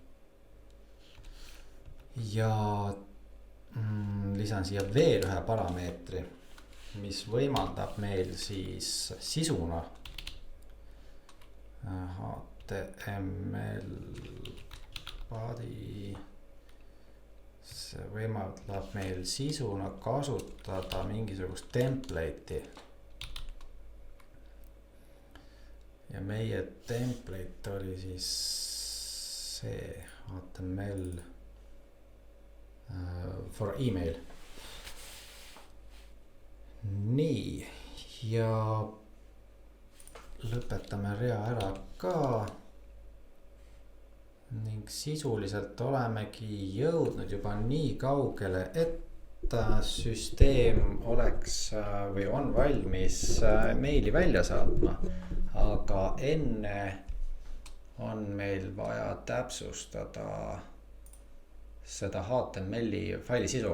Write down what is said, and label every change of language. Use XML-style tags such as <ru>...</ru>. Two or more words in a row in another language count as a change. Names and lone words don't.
<et>ja lisan siia veel ühe parameetri, mis võimaldab meil siis sisuna</et> <en>HTML body,</en> <et>see võimaldab meil sisuna kasutada mingisugust template'i. Ja meie template oli siis see HTML for email. Nii, ja lõpetame rea ära ka ning sisuliselt olemegi jõudnud juba nii kaugele, et süsteem oleks või on valmis meili välja saatma, aga enne on meil vaja täpsustada seda HTML-i faili sisu.</et>